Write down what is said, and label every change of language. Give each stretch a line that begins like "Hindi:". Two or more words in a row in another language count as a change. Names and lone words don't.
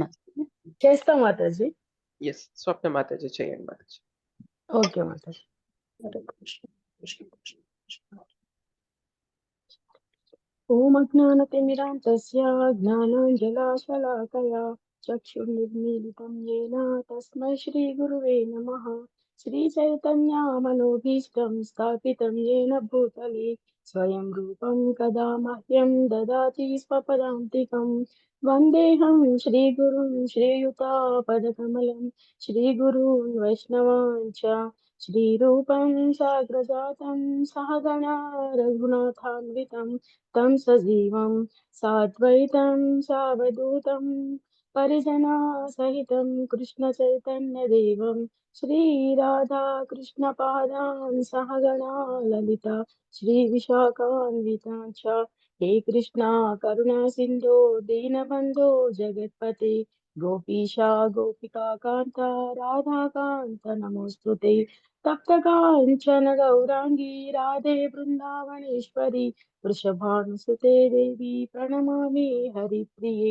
Telugu: చేస్తా మాతాజీ. ఎస్ స్వప్న మాతాజీ చేయండి మాతాజీ ఓకే మాతాజీ.
Sanskrit: హరే కృష్ణ కృష్ణ కృష్ణ కృష్ణ. ఓం అజ్ఞానతిమిరాంతస్య జ్ఞానాంజలాశలాకయా చక్షుర్నిర్మీలితం येन తస్మై శ్రీగురువే నమః. శ్రీచైతన్యమనోభీష్టం స్థాపితం येन భూతలే స్వయం రూపం కదా మహ్యం దదాతి స్వపదాంతికం. వందేహం శ్రీగురుం శ్రీయుతాపదకమలం శ్రీగురూన్ వైష్ణవాన్ చ శ్రీరూపం సాగ్రజాతం సహగణా రఘునాథాన్వితం तं सजीवं साद्वैतं सावधूतं परिजना सहितं कृष्णचैतन्यदेवं श्रीराधा कृष्णपादान् सहगणा ललिता श्रीविशाखान्वितां च हे कृष्णा करुणा सिन्धो दीनबन्धो जगत्पते गोपीशा गोपिका कान्ता राधाकान्त नमोऽस्तुते तप्तकाञ्चन गौराङ्गी राधे वृन्दावनेश्वरी वृषभानुसुते देवी प्रणमामि हरिप्रिये.